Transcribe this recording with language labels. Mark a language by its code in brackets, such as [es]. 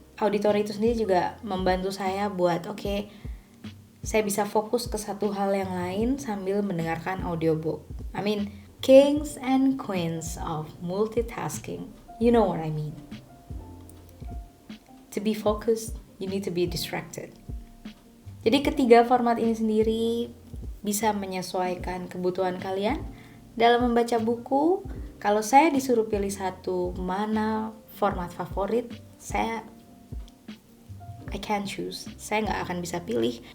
[id] Auditory itu sendiri juga membantu saya buat saya bisa fokus ke satu hal yang lain sambil mendengarkan audiobook. [en] I mean, kings and queens of multitasking. You know what I mean. To be focused, you need to be distracted. [id] Jadi ketiga format ini sendiri bisa menyesuaikan kebutuhan kalian dalam membaca buku. Kalau saya disuruh pilih satu mana format favorit, [en] I can't choose. [id] Saya nggak akan bisa pilih.